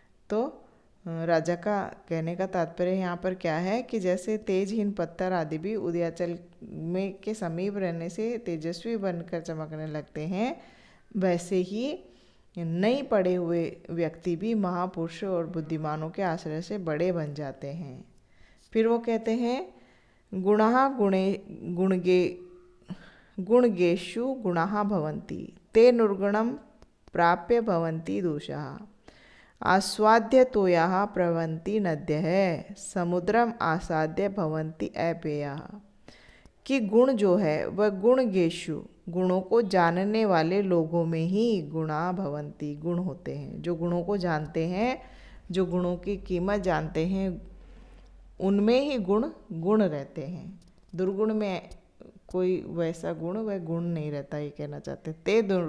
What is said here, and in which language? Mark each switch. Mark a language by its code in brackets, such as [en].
[hi] तो राजा का कहने का तात्पर्य यहाँ पर क्या है कि जैसे तेजहीन पत्थर आदि भी उदयाचल में के समीप रहने से तेजस्वी बनकर चमकने लगते हैं, वैसे ही नहीं पढ़े हुए व्यक्ति भी महापुरुष और बुद्धिमानों के आश्रय से बड़े बन जाते हैं। [sa] फिर वो कहते हैं गुणाः गुणगेषु गुणाः भवन्ति ते निर्गुणं प्राप्य भवन्ति दोषाः आस्वाद्य तोयाः प्रवन्ति नद्यः समुद्रम आसाद्य भवन्ति अपेयाः। [hi] कि गुण जो है वह गुणगेषु, गुणों को जानने वाले लोगों में ही [sa] गुणा भवन्ति, [hi] गुण होते हैं। जो गुणों को जानते हैं, जो गुणों की कीमत जानते हैं, उनमें ही गुण रहते हैं। दुर्गुण में कोई वैसा गुण, वह गुण नहीं रहता, ये कहना चाहते।